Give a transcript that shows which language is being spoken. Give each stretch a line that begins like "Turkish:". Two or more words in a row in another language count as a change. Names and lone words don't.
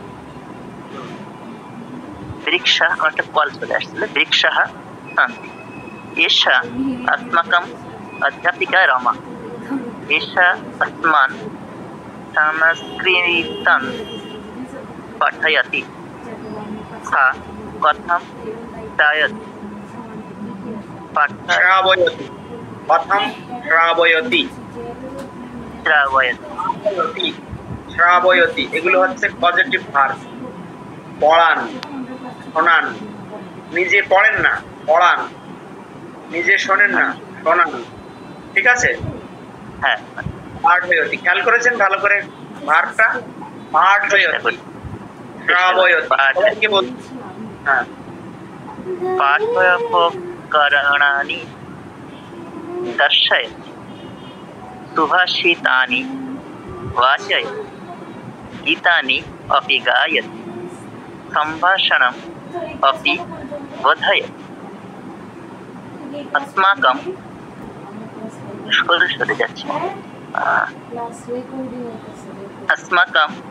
Sanskrit: वृक्षाः वृक्षाः सन्ति। एषा अस्माकम् अध्यापिका रमा। एषा अस्मान् संस्कृतं पाठयति। सा कथं
Bangla: শ্রাবয়তি, এগুলো হচ্ছে
English: positive verb.
Bangla: পড়ান, শোনান। নিজে পড়েন না, পড়ান। নিজে শোনেন না, শোনান। ঠিক আছে? হ্যাঁ, পাঠয়তি। খেয়াল করেছেন ভালো করে ভার্বটা? পাঠয়তি, শ্রাবয়তি। হ্যাঁ,
Sanskrit: पाठोपकरणानि दर्शयति। सुभाषितानि वाचयति। गीतानि अपि गायति। सम्भाषणम् अपि बोधयति।
Bangla: अस्माकं সরে যাচ্ছে।
Sanskrit: अस्माकं